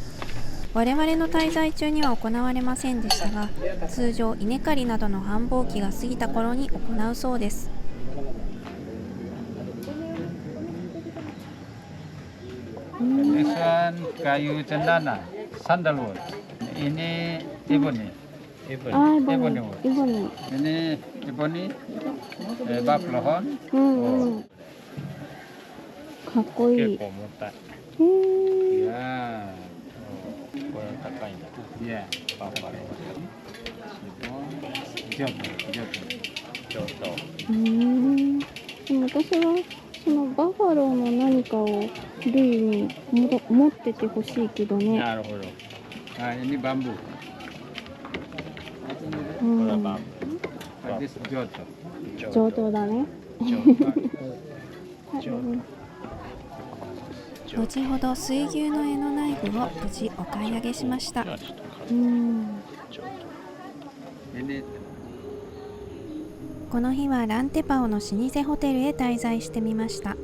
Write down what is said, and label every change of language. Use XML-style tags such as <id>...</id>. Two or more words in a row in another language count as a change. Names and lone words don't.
<ja>我々の滞在中には行われませんでしたが、通常稲刈りなどの繁忙期が過ぎた頃に行うそうです。</ja> <en>This one</en> <id>kayu cendana,</id> <en>sandalwood.</en> <id>Ini ebony. Ebony. Ini ebony,</id> <en>buffalo horn.</en> <ja>かっこいい。結構重たい。いやー、これ高いんだ。いや、バッファロー。ちょっと。でも私はそのバファローの何かを類に持っててほしいけどね。なるほど。</ja> <id>あ、ini bambu.</id> <ja>上等だね。後ほど水牛の絵の内部を無事お買い上げしました。この日はランテパオの老舗ホテルへ滞在してみました。</ja>